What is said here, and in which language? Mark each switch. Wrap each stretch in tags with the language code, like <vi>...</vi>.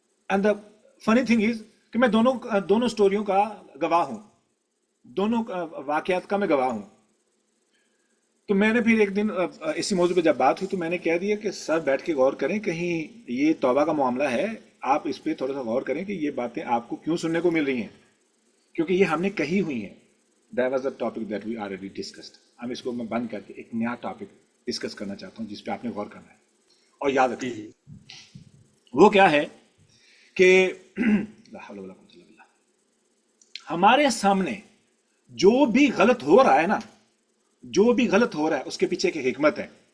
<en>and the funny thing is</en> <ur>کہ میں دونوں سٹوریوں کا گواہ ہوں، دونوں واقعات کا میں گواہ ہوں. تو میں نے پھر ایک دن اسی موضوع پہ جب بات ہوئی تو میں نے کہہ دیا کہ سر بیٹھ کے غور کریں، کہیں یہ توبہ کا معاملہ ہے، آپ اس پہ تھوڑا سا غور کریں کہ یہ باتیں آپ کو کیوں سننے کو مل رہی ہیں، کیونکہ یہ ہم نے کہی ہوئی ہیں.</ur> <en>That was a topic that we already discussed.</en> <ur>اب اس کو میں بند کر کے ایک نیا ٹاپک ڈسکس کرنا چاہتا ہوں جس پہ آپ نے غور کرنا ہے اور یاد رکھنا ہے. وہ کیا ہے کہ لا حول ولا قوت الا باللہ، ہمارے سامنے جو بھی غلط ہو رہا ہے نا، جو بھی غلط ہو رہا ہے اس کے پیچھے ایک حکمت ہے.</ur>